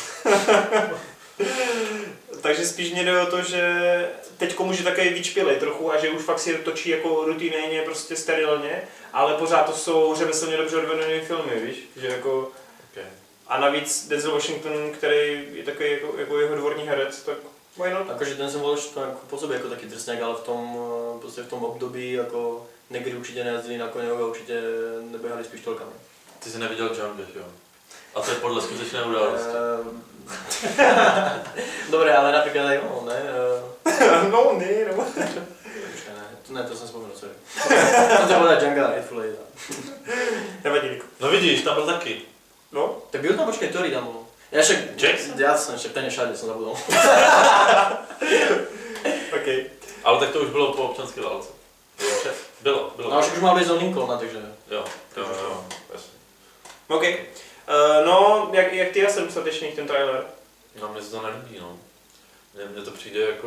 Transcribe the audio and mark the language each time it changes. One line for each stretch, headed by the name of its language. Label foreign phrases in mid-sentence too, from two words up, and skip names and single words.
Czech: Takže spíš mě jde o to, že teďko může také vyčpělit trochu a že už fakt si točí jako rutinejně, prostě sterilně, ale pořád to jsou řemeslně dobře odvedené filmy, víš, že jako... Okay. A navíc Denzel Washington, který je takový jako jeho dvorní herec, tak
English: why not?
Slovak: Akože ten som Washington pôsobí ako taký drsňák, ale v tom období ako negry určite nejazdili na koňoch a určite nebehali s pištolkami.
Czech: Ty jsi neviděl Django, jo? A to je podle skutečné události.
Slovak: Dobre, ale napríklad aj on, ne? No. Ne, to som spomenul, sorry. Som to povedať Django a Hateful Eight.
Czech: Nevadí, Niko. No vidíš, tam byl taky. No? Tak byl tam, počkej,
Slovak: ktorý tam bol? Ja však... Jackson? Jasne, však ten je všade, som zabudol. OK.
Czech: Ale tak to už bylo po občanské válce. Bylo.
Slovak: No však už mal byť zo Lincolna, takže...
Czech: Jo, jasně. OK. No, jak ty a 7 statečných ten trailer? No, mně se to nelíbí, no. Mně to přijde jako...